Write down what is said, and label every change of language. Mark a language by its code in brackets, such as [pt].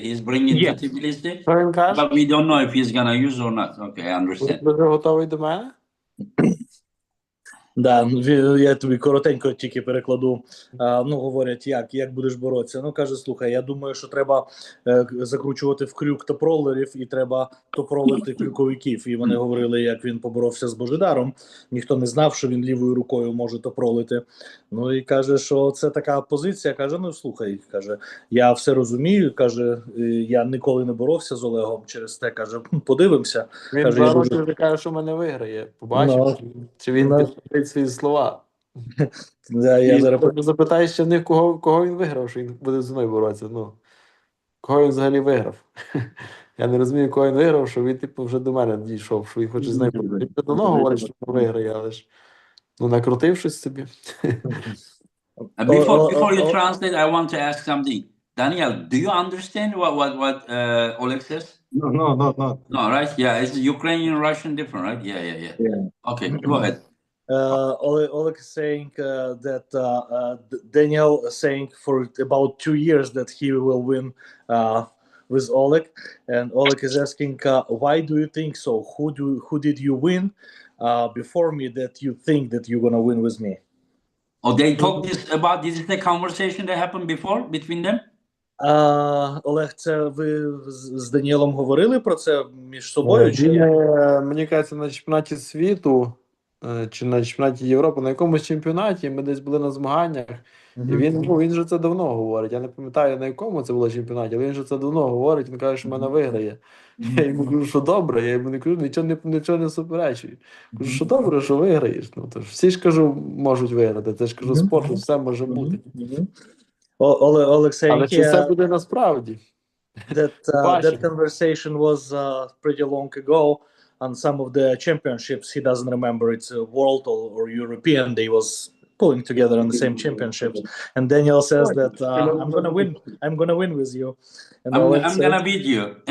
[en] He's bringing it to Tbilisi, but we don't know if he's gonna use or not. Okay, I understand. [uk] Готовий до мене? Да, я тобі коротенько тільки перекладу. Говорять, як будеш боротися. Каже, слухай, я думаю, що треба закручувати в крюк топ-ролерів і треба топ-ролити крюковиків. І вони говорили, як він поборовся з Божидаром. Ніхто не знав, що він лівою рукою може топ-ролити. І каже, що це така позиція. Каже, слухай, каже, я все розумію. Каже, я ніколи не боровся з Олегом через те. Каже, подивимося. Він вже каже, що мене виграє. Побачив, чи він підтримує свої слова. Я зараз запитаю ще в них, кого він виграв, що він буде зі мною боротися. Кого він взагалі виграв? Я не розумію, кого він виграв, що він вже до мене дійшов, що він хоче з нею боротися. Він давно говорить, що він виграє, але ж накрутив щось собі. [en] Before you translate, I want to ask something. Daniel, do you understand what Oleg says? No. No, right? Yeah, it's Ukrainian, Russian, different, right? Yeah. Okay, go ahead. Oleg is saying that Daniel is saying for about 2 years that he will win with Oleg, and Oleg is asking, why do you think so? Who did you win before me that you think that you're gonna win with me? Oh, they talked this is the conversation that happened before between them? [uk] Олег, це ви з Даніелом говорили про це між собою? Чи мені кажеться, на чемпіонаті світу чи на чемпіонаті Європи, на якомусь чемпіонаті ми десь були на змаганнях, і він же це давно говорить. Я не пам'ятаю, на якому це було чемпіонаті, але він же це давно говорить, він каже, що мене виграє. Я йому кажу, що добре, я йому не кажу, нічого не суперечую. Кажу, що добре, що виграєш. Тож всі ж, кажу, можуть виграти, це ж, кажу, спорту, все може бути. [en] Oleg saying, [uk] але чи це буде насправді? [en] That conversation was pretty long ago. On some of the championships, he doesn't remember it's world or European. They was pulling together on the same championships. And Daniel says that I'm gonna win with you. And I'm gonna beat you.